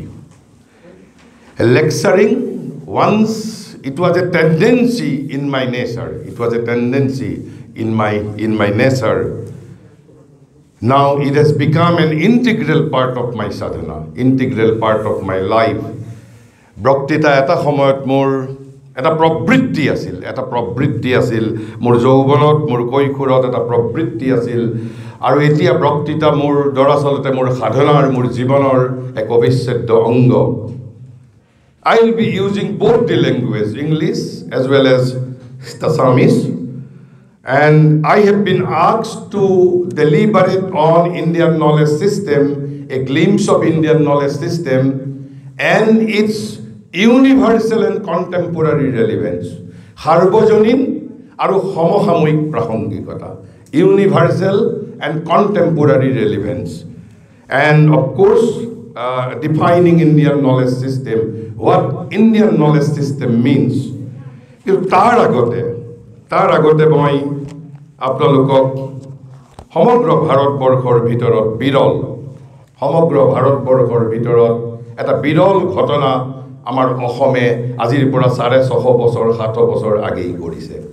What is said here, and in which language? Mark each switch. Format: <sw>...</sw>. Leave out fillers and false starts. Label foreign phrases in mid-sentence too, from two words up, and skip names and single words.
<en>Lecturing, once it was a tendency in my nature. Now it has become an integral part of my sadhana, integral part of my life.</en> <as>বক্তৃতা এটা সময়ত মোৰ এটা প্ৰবৃত্তি আছিল, মোৰ যৌৱনত, মোৰ কৈশোৰত এটা প্ৰবৃত্তি আছিল, আৰু এতিয়া বক্তৃতা মোৰ দৰাচলতে মোৰ সাধনাৰ, মোৰ জীৱনৰ এক অবিচ্ছেদ্য অংগ।</as> <en>I will be using both the language, English as well as Assamese, and I have been asked to deliberate on Indian knowledge system, a glimpse of Indian knowledge system and its universal and contemporary relevance.</en> <as>সাৰ্বজনীন আৰু সমসাময়িক প্ৰাসংগিকতা,</as> <en>universal and contemporary relevance, and of course defining Indian knowledge system, what Indian knowledge system means.</en> <as>কিন্তু তাৰ আগতে মই আপোনালোকক সমগ্ৰ ভাৰতবৰ্ষৰ ভিতৰত এটা বিৰল ঘটনা আমাৰ অসমে আজিৰ পৰা 650 বছৰ 700 বছৰ আগেই কৰিছে।</as>